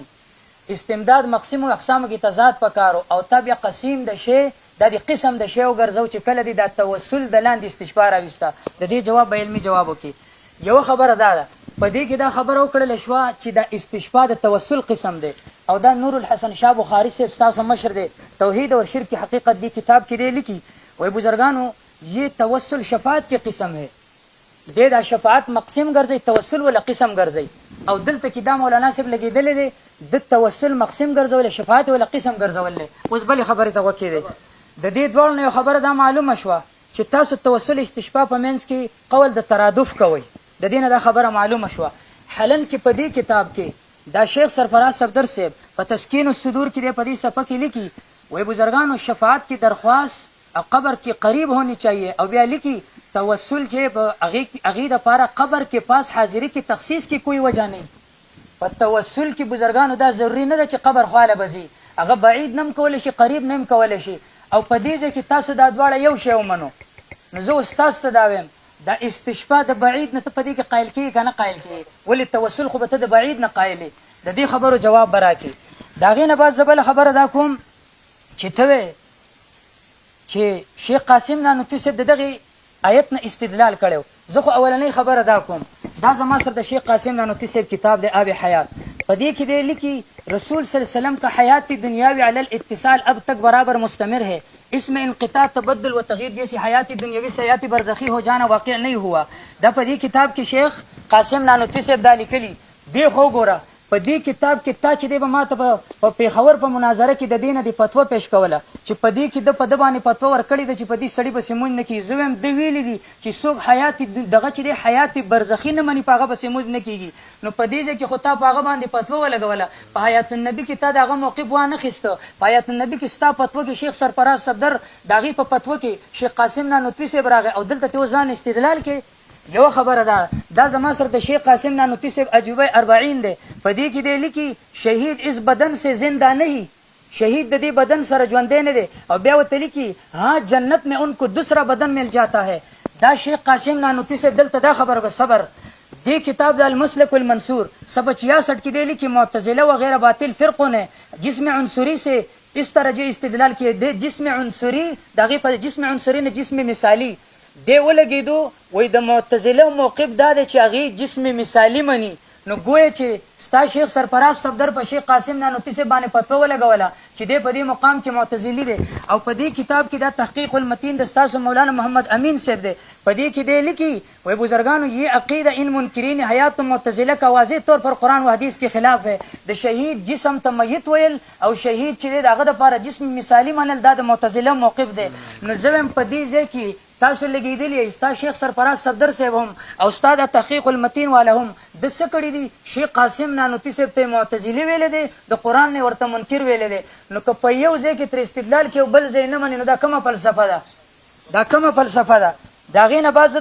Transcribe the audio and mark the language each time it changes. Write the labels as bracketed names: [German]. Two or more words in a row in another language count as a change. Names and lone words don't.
[Pashto] استمداد مقسم و اقسامو کې تضاد پکارو او تا بیا قسیم د شی دا د قسم د شی وګرځو چې کله دی دا توسل د لاندې استشفا راویسته. د دې جواب به علمي جواب وکړي. یوه خبره دا ده په دې کې دا خبره وکړله شوه چې دا استشفا د توسل قسم دی او دا نور الحسن شاه بخاري صاحب ستاسو مشر دی توحید اور شرک کی حقیقت دی کتاب کې دی لیکي وای بزرگانو [Urdu] یہ توسل شفاعت کی قسم ہے. [Pashto] دې دا شفاعت مقسم ګرځي توسل ولا قسم ګرځي او دلته کې دا مولانا صاحب لګېدلی دی د توسل مقسم ګرځول شفاعت ولا قسم ګرځول. اوس بلې خبرې ته وکړې د دې دواړو نه یو خبره دا معلومه شوه چې تاسو توسل استشفا په منځ کې قول د ترادف کوئ. د دې نه دا خبره معلومه شوه. حالن کې په دې کتاب کې دا شیخ سرفراز صفدر صاحب په تسکین الصدور کې دی په دې صفحه کې لیکي وای بزرگانو [Urdu] شفاعت کی درخواست قبر کی قریب ہونی چاہیے [Pashto] او بیا لیکي توسل چې هغې دپاره قبر کې پاس [Urdu] حاضری کی تخصیص کی کوئی وجہ [Pashto] نه. په توسل کې بزرگانو دا ضروري نه ده چې قبر خواله به ځي هغه بعید نه هم کولی شي قریب نه هم کولی شي او په دې ځای کې تاسو دا دواړه یو شی ومنو. نو زه اوس تاسو ته دا وایم دا استشفا د بعید نه ته په دې کې قایل کېږي که نه قایل کېږي ولې توسل خو به ته د بعید نه قایلې. د دې خبرو جواب به راکړي. د هغې نه بعد زه بله خبره دا کوم چې ته وې چې شیخ قاسم نانوتي صاحب د دغې آیت نه استدلال کړی. زه خو اولنۍ خبره دا کوم دا زما سره د شیخ قاسم نانوتي صاحب کتاب دی آب حیات په دې کې دی لیکي [Urdu] رسول صلی اللہ علیہ وسلم کا حیات دنیاوی علی الاتصال اب تک برابر مستمر ہے اس میں انقطاع تبدل و تغییر جیسی حیات دنیاوی سے حیات برزخی ہو جانا واقع نہیں ہوا. [Pashto] دا په دې کتاب کې شیخ قاسم نانوتي صاحب دا لیکلي دی. خو ګوره په دې کتاب کې تا چې دی به ما ته په پېښور په مناظره کې د دې نه د فتوه پیش کوله چې په دې کې د په ده باندې فتوه ورکړې ده چې په دې سړي پسې مونځ نه کېږي. زه وایم ده ویلي دي چې څوک حیات دغه چې دی حیات برزخي نه مني په هغه پسې مونځ نه کېږي. نو په دې ځای کې خو تا په هغه باندې فتوه ولګوله په حیات النبي کې تا د هغه موقف وانخېسته. په حیات النبي کې ستا فتوه کې شیخ سرفراز صفدر د هغې په فتوه کې شیخ قاسم نانوتوي صاحب راغی او دلته ته اوس ځان استدلال کې یو خبره ده دا زما سره د شیخ قاسم نانوتي صاحب عجوبه 40 دی په دې کې دی لیکي [Urdu] شهید اس بدن سے زندہ نہیں [Pashto] شہید ددی بدن سر ژوندی نه دی او بیا ورته لیکي [Urdu] ها جنت میں ان کو دوسرا بدن مل جاتا ہے [Pashto] دا شیخ قاسم نانوتي صاحب دلته دا خبره به صبر دی کتاب د المسلک المنصور 66 کې دی لیکي [Urdu] معتزله وغیرہ باطل فرقوں نے جسم عنصری سے اس طرح جو استدلال کیے [Pashto] دی جسم عنصری دغه په جسم عنصری نه جسم مثالی دی ولګیدو وای د معتزله موقف دا دی چې هغه جسم مثالی مني نو ګویا چې ستا شیخ سرفراز صفدر په شیخ قاسم نانوتي صاحب باندې فتوا ولګوله چې دی په دې مقام کې معتزلی دی او په دې کتاب کې دا تحقیق المتین د ستاسو مولانا محمد امین صاحب دی په دې کې دی لیکي وای بزرگانو [Urdu] یہ عقیدہ ان منکرین حیات معتزله کا واضح طور پر قرآن و حدیث کے خلاف ہے [Pashto] د شهید جسم ته میت ویل او شهید چې دی دغه دپاره جسم مثالی منل دا د معتزله موقف دی نو زه هم په دې ځای کې تاسو لګېدلی ستا شیخ سرفراز صفدر صاحب هم او ستا د تحقیق المتین والا هم د څه کړي دي شیخ قاسم نانوتي صاحب ته معتزلي ویلی دی د قرآن نه ورته منکر ویلی دی نو که په یو ځای کې تر استدلال کې بل ځای نه مني نو دا کومه فلسفه ده دا کومه فلسفه ده د هغې نه بعد زه